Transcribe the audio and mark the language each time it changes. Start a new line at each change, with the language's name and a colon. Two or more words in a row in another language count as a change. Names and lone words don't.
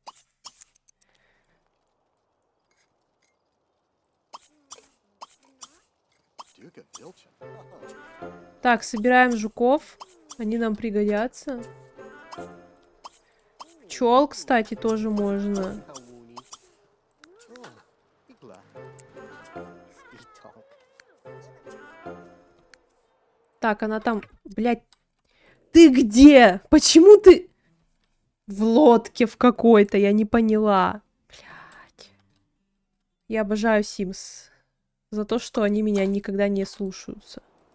Russian: Duca Vilchin. Так, собираем жуков. Они нам пригодятся. Пчел, кстати, тоже можно. Hawuni. Igla. Speedtalk. Так, она там... Блядь. Ты где? Почему ты... В лодке в какой-то, я не поняла. Блядь. Я обожаю Sims. За то, что они меня никогда не слушаются.